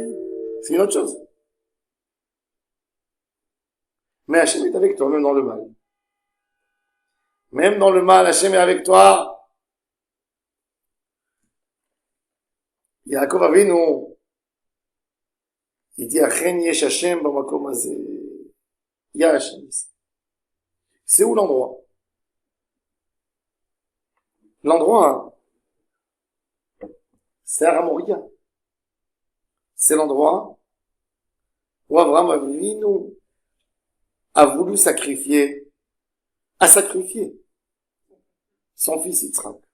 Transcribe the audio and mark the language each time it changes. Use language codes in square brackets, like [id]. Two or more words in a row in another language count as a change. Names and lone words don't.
[fr] C'est une autre chose. Mais Hachem est avec toi, même dans le mal. Même dans le mal, Hachem est avec toi. Yaakov Avinu, il dit, [he] אכן יש השם במקום הזה. [fr] Il y a Hachem ici. C'est où l'endroit? L'endroit, c'est Aramoria. C'est l'endroit où Abraham Avinu a voulu a sacrifié son fils Yitzhak.